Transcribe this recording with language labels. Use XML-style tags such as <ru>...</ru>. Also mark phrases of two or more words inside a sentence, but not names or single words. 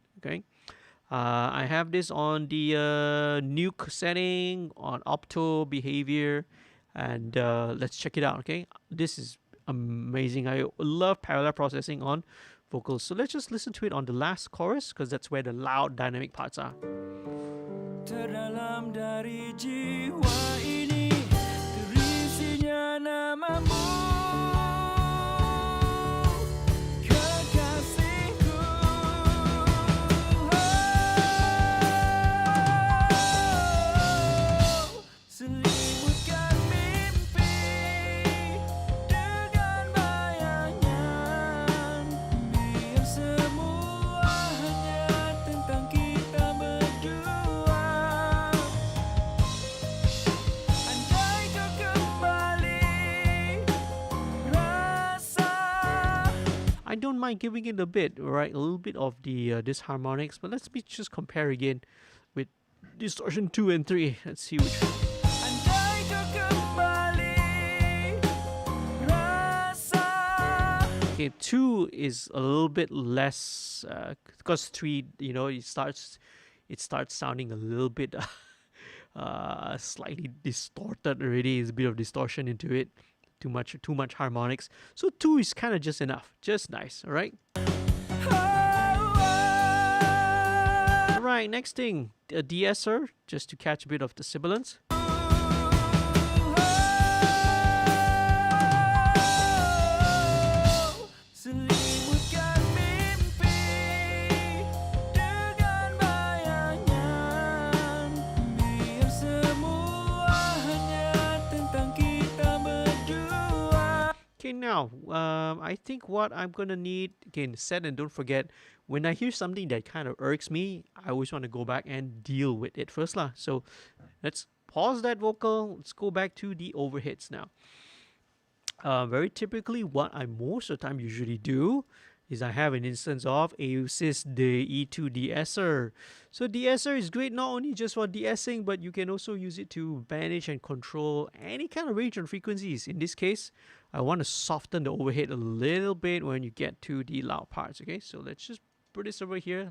<en>Okay, I have this on the nuke setting on opto behavior, and let's check it out. Okay, this is amazing. I love parallel processing on vocals. So let's just listen to it on the last chorus, because that's where the loud dynamic parts are.</en> <ms>Terdalam dari jiwa ini terisinya namamu. Selimutkan mimpi dengan bayangnya, biar semua hanya tentang kita berdua. Andai kau kembali rasa.</ms> <en>I don't mind giving it a bit, right? A little bit of the disharmonics, but let's just compare again with distortion 2 and 3. Let's see which one. Okay, 2 is a little bit less, because 3, you know, it starts sounding a little bit slightly distorted already. There's a bit of distortion into it, too much harmonics. So 2 is kind of just enough, just nice. All right. All right, next thing, a de-esser, just to catch a bit of the sibilance.</en> <ms>Selimutkan mimpi dengan bayangnya, biar semua hanya tentang kita berdua.</ms> <en>Okay, now I think what I'm gonna need, again, set and don't forget, when I hear something that kind of irks me, I always want to go back and deal with it first lah. So let's pause that vocal. Let's go back to the overheads now. Very typically, what I most of the time usually do is I have an instance of AUSYS DE2 de-esser. So de-esser is great not only just for de-essing, but you can also use it to manage and control any kind of range and frequencies. In this case, I want to soften the overhead a little bit when you get to the loud parts. Okay, so let's just put this over here.</en>